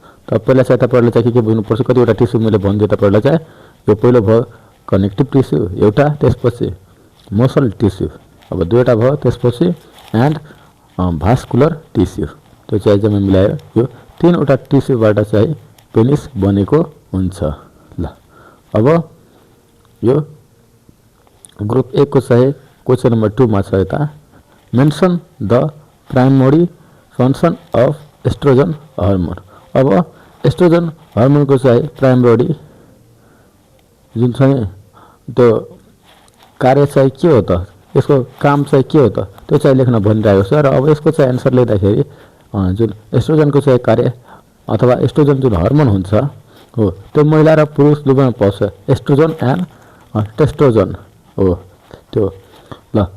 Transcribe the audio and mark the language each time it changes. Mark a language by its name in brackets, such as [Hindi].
[Nepali] त पहिला चाहिँ तपाईहरुले चाहिँ के बुझ्नुपर्छ कतिवटा टिस्यु मैले भनिदिए तपाईहरुलाई चाहिँ यो पहिलो भयो कनेक्टिभ टिस्यु एउटा त्यसपछि मसल टिस्यु अब दुईटा भयो त्यसपछि एन्ड भास्कुलर टिस्यु त्यो चाहिँ जम्मै मिलाएर यो 3 वटा टिस्युबाट चाहिँ पेनिस बनेको हुन्छ ल। अब यो ग्रुप ए को चाहिँ क्वेशन नम्बर 2 मा छ यता [English] Mention the primary function of estrogen hormone. [Nepali] अब एस्ट्रोजन हार्मोन को चाहिँ प्राइमरी जुन चाहिँ त्यो कार्य चाहिँ के हो त यसको काम चाहिँ के हो त त्यो चाहिँ लेख्न भनिरहेको छ र अब यसको चाहिँ आन्सर लेख्दाखेरि जुन एस्ट्रोजन को चाहिँ कार्य अथवा एस्ट्रोजन जुन हार्मोन हुन्छ हो त्यो महिला र पुरुष दुवैमा पाउँछ एस्ट्रोजन एन्ड टेस्टोजन हो त्यो ल।